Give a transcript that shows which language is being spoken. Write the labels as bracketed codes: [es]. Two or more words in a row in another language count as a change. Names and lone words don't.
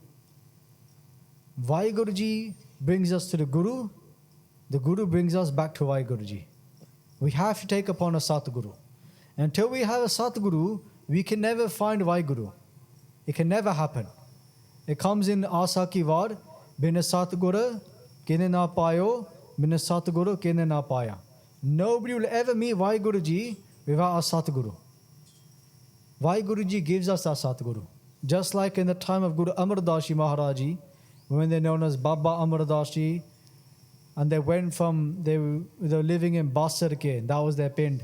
[en] WhyGuru ji brings us to the Guru brings us back to WhyGuru ji. We have to take upon a Satguru. Until we have a Satguru, we can never find WhyGuru. It can never happen. It comes in Asa ki Vad, [pa] ਬਿਨੁ ਸਤਿਗੁਰ ਕਿਨੈ ਨ ਪਾਇਓ ਬਿਨੁ ਸਤਿਗੁਰ ਕਿਨੈ ਨ ਪਾਇਆ. [en] Nobody will ever meet WhyGuru ji without a Satguru. WhyGuru ji gives us our Satguru. Just like in the time of Guru Amar Das Ji Maharaj Ji, when they're known as Baba Amar Das Ji, and they went from, they were living in Basar ke, that was their pind.